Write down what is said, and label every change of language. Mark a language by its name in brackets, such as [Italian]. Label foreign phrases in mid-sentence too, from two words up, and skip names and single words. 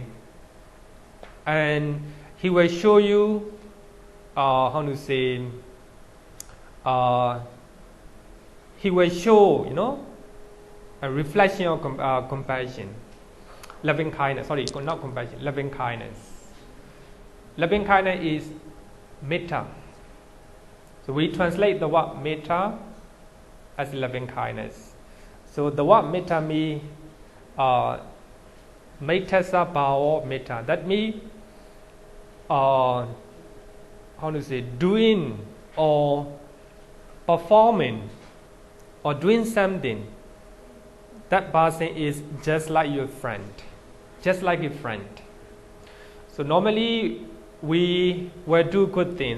[English] And he will show you, how to say, he will show, a reflection of compassion. Loving kindness, sorry, not compassion, loving kindness. Loving kindness is metta. So we translate the word metta as loving kindness. So the word metta means [Pali] mettasa bhava metta. [English] That means how to say, doing or performing or doing something. That person is just like your friend, just like a friend. So normally we will do good things.